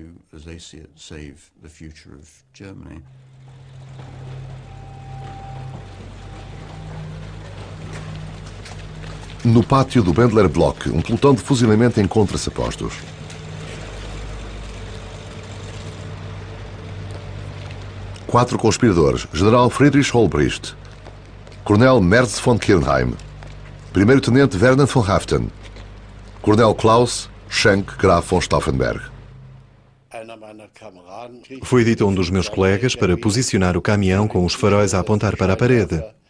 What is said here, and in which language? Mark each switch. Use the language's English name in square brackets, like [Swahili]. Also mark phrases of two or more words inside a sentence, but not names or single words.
[Portuguese] No pátio do Bendler Block, um pelotão de fuzilamento encontra-se a postos. Quatro conspiradores: General Friedrich Olbricht, Coronel Merz von Kirnheim, Primeiro-Tenente Werner von Haften, Coronel Klaus Schenk Graf von Stauffenberg. Foi dito a um dos meus colegas para posicionar o caminhão com os faróis a apontar para a parede.